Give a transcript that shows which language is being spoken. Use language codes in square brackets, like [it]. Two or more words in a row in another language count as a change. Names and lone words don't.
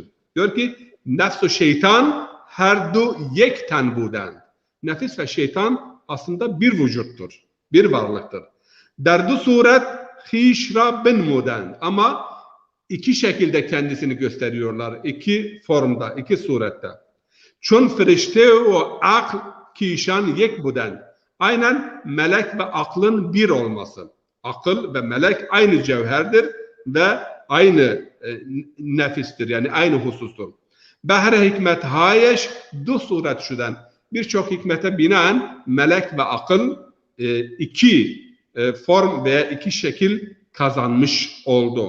[tr] Diyor ki [fa] نفس و شیطان هر دو یک تن بودن. [tr] Nefis ve şeytan aslında bir vücuttur. Bir varlıktır. [fa] در دو صورت خویش را بنمودن. [tr] Ama iki şekilde kendisini gösteriyorlar. İki formda, iki surette. [fa] چون فرشته و عقل که ایشان یک بودن. [tr] Aynen melek ve aklın bir olması. Akıl ve melek aynı cevherdir ve aynı nefistir. Yani aynı husustur. [fa] بهر حکمت‌هاش دو صورت شدن. [tr] Birçok hikmete binaen melek ve akıl iki form veya iki şekil kazanmış oldu.